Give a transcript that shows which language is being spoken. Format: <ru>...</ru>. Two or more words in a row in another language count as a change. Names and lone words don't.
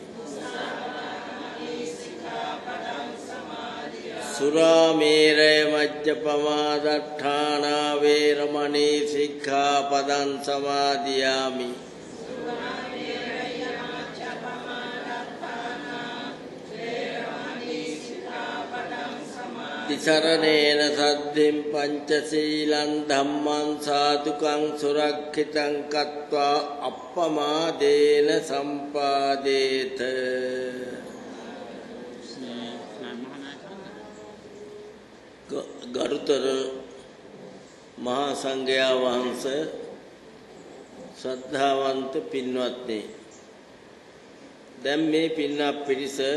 <pi>සුරාමේරය මජ්ජපමා දට්ඨානා වේරමණී සික්ඛාපදං සමාදියාමි තිසරණේන සද්ධින් පංචශීලං ධම්මං සාදුකං සුරක්ඛිතං කତ୍වා අප්පමාදේන සම්පාදේත</pi> <si>ගරුතර මහා සංඝයා වහන්සේ ශ්‍රද්ධාවන්ත පින්වත්නි දැන් මේ පින්වත් පිරිස</si>